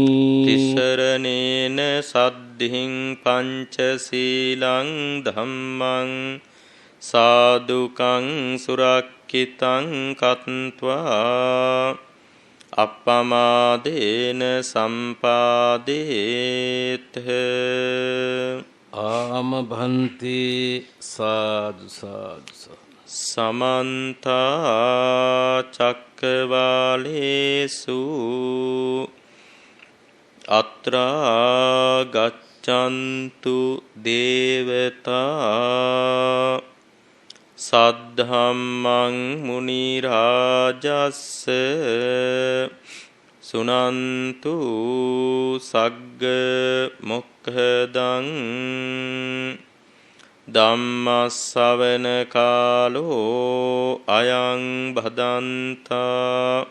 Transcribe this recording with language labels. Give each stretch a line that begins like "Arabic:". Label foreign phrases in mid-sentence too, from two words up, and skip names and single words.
Pali: තිසරණේන සද්ධින් පංචශීලං ධම්මං සාදුකං සුරක්ඛිතං කତ୍වා අප්පමාදේන සම්පාදේත. ආම භන්ති සාදු සාදු සමන්ත චක්කවාලේසු අත්‍රා ගච්ඡන්තු දේවතා සද්ධම්මං මුනි රාජස්ස සුනන්තු සග්ග මොක්ඛදං ධම්මස්සවන කාලෝ අයං භදන්තා